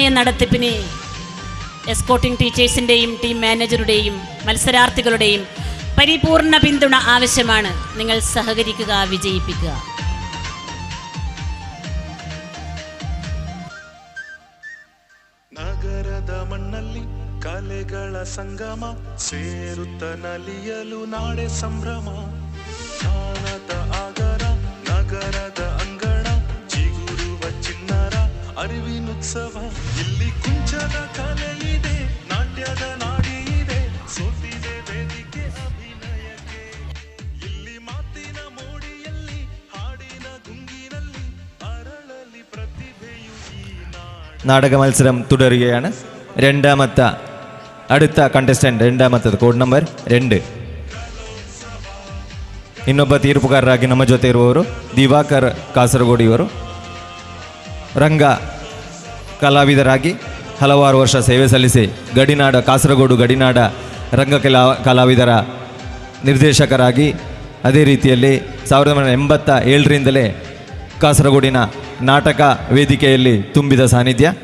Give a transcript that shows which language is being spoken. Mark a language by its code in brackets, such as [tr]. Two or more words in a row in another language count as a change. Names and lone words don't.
[ml] നടത്തിപ്പിന് എസ്കോർട്ടിംഗ് ടീച്ചേഴ്സിൻ്റെയും ടീം മാനേജറുടെയും മത്സരാർത്ഥികളുടെയും പരിപൂർണ പിന്തുണ ആവശ്യമാണ്. നിങ്ങൾ സഹകരിക്കുക, വിജയിപ്പിക്കുക. [kn] ನಗರದ ಮಣ್ಣಲ್ಲಿ ಕಲೆಗಳ ಸಂಗಮ ಸೇರುತ್ತ ನಲಿಯಲು ನಾಡೆ ಸಂಭ್ರಮ. ಜ್ಞಾನದ ಆಗರ ನಗರದ ಅಂಗಣ ಚಿಗುರುವ ಚಿನ್ನರ ಅರಿವಿನುತ್ಸವ. ಇಲ್ಲಿ ಕುಂಚದ ಕಲೆ ಇದೆ, ನಾಟ್ಯದ ನಾಡಿ ಇದೆ, ಸೋತಿದೆ ವೇದಿಕೆ ಅಭಿನಯಕ್ಕೆ. ಇಲ್ಲಿ ಮಾತಿನ ಮೋಡಿಯಲ್ಲಿ, ಹಾಡಿನ ಗುಂಗಿನಲ್ಲಿ ಅರಳಲಿ ಪ್ರತಿಭೆಯು ಈ [ml] നാടക മത്സരം തുടരുകയാണ്. അടുത്ത കണ്ടസ്റ്റന്റ് രണ്ടാമത്തത് [en] code number [ml] 2. [kn] ಇನ್ನೊಬ್ಬ ತೀರ್ಪುಗಾರರಾಗಿ ನಮ್ಮ ಜೊತೆ ಇರುವವರು ದಿವಾಕರ್ ಕಾಸರಗೋಡು ಇವರು. ರಂಗ ಕಲಾವಿದರಾಗಿ ಹಲವಾರು ವರ್ಷ ಸೇವೆ ಸಲ್ಲಿಸಿ ಗಡಿನಾಡ ಕಾಸರಗೋಡು ಗಡಿನಾಡ ರಂಗ ಕಲಾವಿದರ ನಿರ್ದೇಶಕರಾಗಿ, ಅದೇ ರೀತಿಯಲ್ಲಿ 1987ರಿಂದಲೇ ಕಾಸರಗೋಡಿನ ನಾಟಕ ವೇದಿಕೆಯಲ್ಲಿ ತುಂಬಿದ ಸಾನ್ನಿಧ್ಯ.